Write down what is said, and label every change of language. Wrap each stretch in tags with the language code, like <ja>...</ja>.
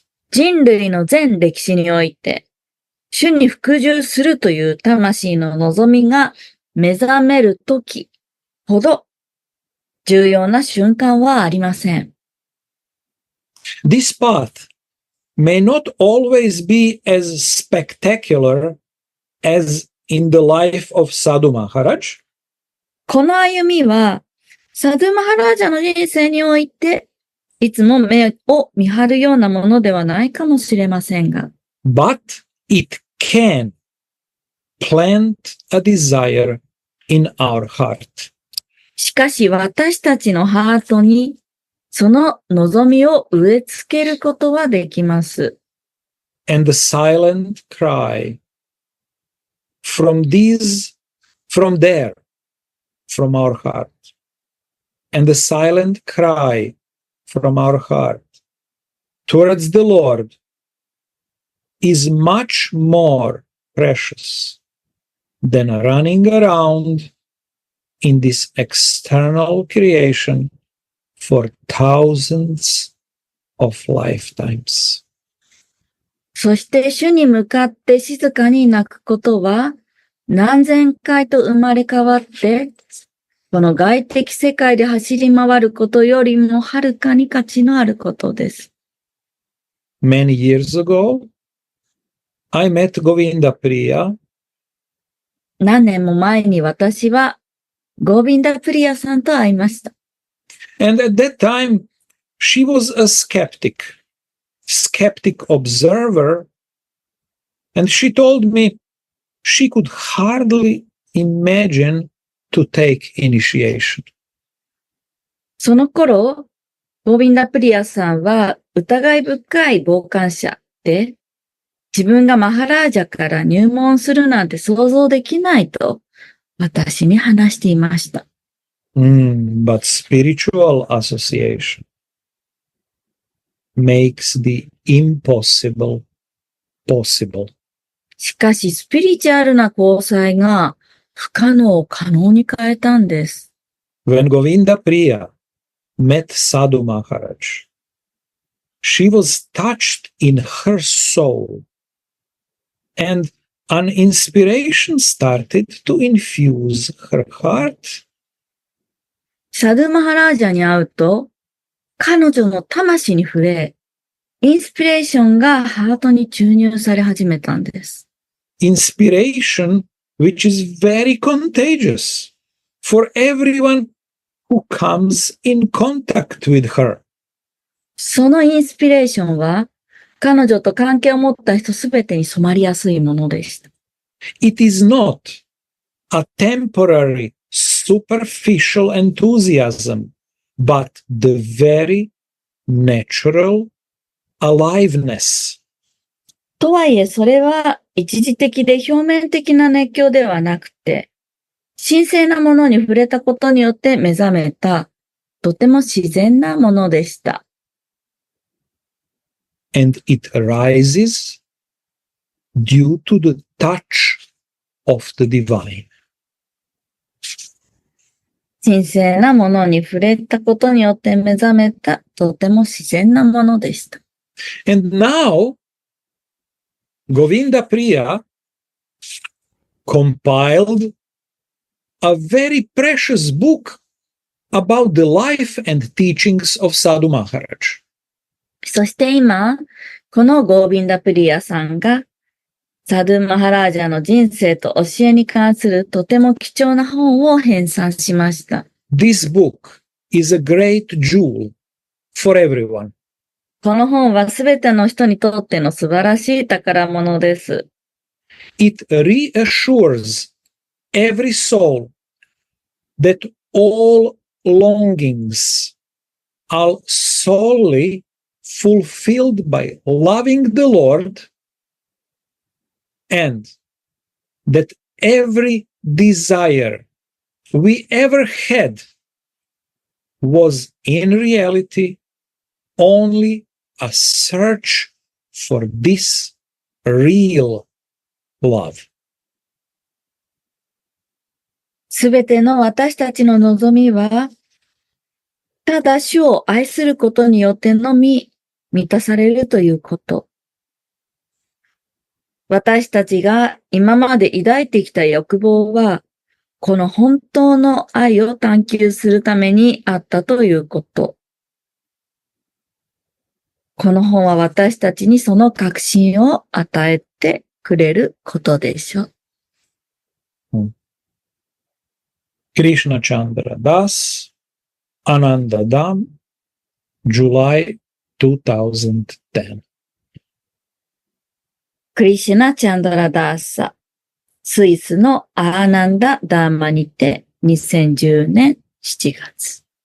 <ja>人類の全歴史において、主に服従するという魂の望みが目覚めるときほど重要な瞬間はありません。</ja> <en>This path may not always be as spectacular as in the life of Sadhu Maharaj.</en> <ja>この歩みは、サドゥマハラージャの人生において、いつも目を見張るようなものではないかもしれませんが、</ja> <en>But it can plant a desire in our heart.</en> <ja>しかし私たちのハートに、その望みを植え付けることはできます。</ja> <en>And the silent cry from our heart. And the silent cry from our heart towards the Lord is much more precious than running around in this external creation for thousands of lifetimes.</en> <ja>そして主に向かって静かに泣くことは、何千回と生まれ変わって、この外的世界で走り回ることよりもはるかに価値のあることです。</ja> <en>Many years ago, I met Govinda Priya.</en> <ja>何年も前に私はゴービンダ・プリアさんと会いました。</ja> <en>And at that time, she was a skeptic observer. And she told me she could hardly imagine to take initiation.</en> <ja>その頃、ゴービンダ・プリアさんは疑い深い傍観者で、自分がマハラージャから入門するなんて想像できないと私に話していました。</ja> <en>But spiritual association makes the impossible possible.</en> <ja>しかし、スピリチュアルな交際が不可能を可能に変えたんです。</ja> <en>When Govinda Priya met Sadhu Maharaj, she was touched in her soul, and an inspiration started to infuse her heart.</en> <ja>サドゥマハラージャに会うと、彼女の魂に触れ、インスピレーションがハートに注入され始めたんです。</ja> <en>Inspiration which is very contagious for everyone who comes in contact with her.</en> <ja>そのインスピレーションは、彼女と関係を持った人すべてに染まりやすいものでした。</ja> <en>It is not a temporary, superficial enthusiasm, but the very natural aliveness.</en> <ja>とはいえ、それは一時的で表面的な熱狂ではなくて、神聖なものに触れたことによって目覚めた、とても自然なものでした。</ja> <en>And it arises due to the touch of the divine.</en> <ja>神聖なものに触れたことによって目覚めた、とても自然なものでした。</ja> <en>And now, Govinda Priya compiled a very precious book about the life and teachings of Sadhu Maharaj.</en> <ja>そして今、このゴービンダ・プリヤさんが、サドゥ・マハラージャの人生と教えに関するとても貴重な本を編纂しました。</ja> <en>This book is a great jewel for everyone.</en> <ja>この本はすべての人にとっての素晴らしい宝物です。</ja> <en>It reassures every soul that all longings are solely fulfilled by loving the Lord, and that every desire we ever had was in reality only a search for this real love.</en> <ja>すべての私たちの望みは、ただ主を愛することによってのみ満たされるということ。私たちが今まで抱いてきた欲望は、この本当の愛を探求するためにあったということ。この本は私たちにその確信を与えてくれることでしょう。</ja> <en>Krishna Chandra Das, Ananda Dham, July 2010.</en> <ja>クリシュナ・チャンドラ・ダーサ、スイスのアーナンダ・ダーマにて2010年7月。</ja>